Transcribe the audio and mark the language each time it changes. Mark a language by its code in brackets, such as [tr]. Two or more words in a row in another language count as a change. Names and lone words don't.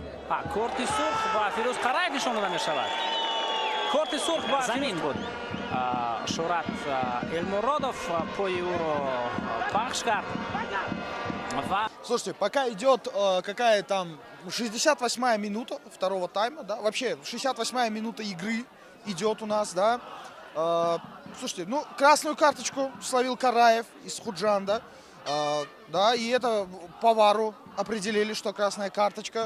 [tg] корти сурх ба Фирӯз Қараев нишон дода мешавад. корти сурх ба замин буд. Шурат Элмуродов пои ӯро пахш кард. [ru] Слушайте, пока идет какая там 68-я минута второго тайма, да, вообще 68-я минута игры идет у нас, да. Слушайте, ну, красную карточку словил Караев из Худжанда, да, и это по ВАРу определили, что красная карточка.